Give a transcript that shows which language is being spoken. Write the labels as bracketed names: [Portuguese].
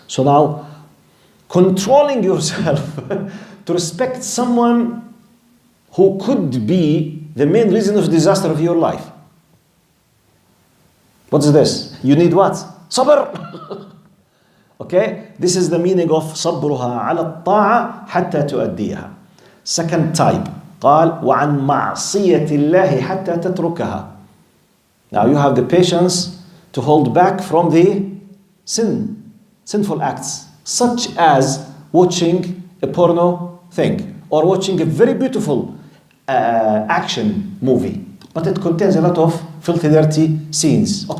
[English] So now, controlling yourself to respect someone who could be the main reason of disaster of your life. What's this? You need what? Sabr. Okay? This is the meaning of [Arabic] صبرها على الطاعة حتى تؤديها. [English] Second type. [Arabic] قال وعن معصية الله حتى تتركها. [English] Now you have the patience to hold back from the sinful acts, such as watching a porno thing or watching a very beautiful action movie, but it contains a lot of filthy, dirty scenes.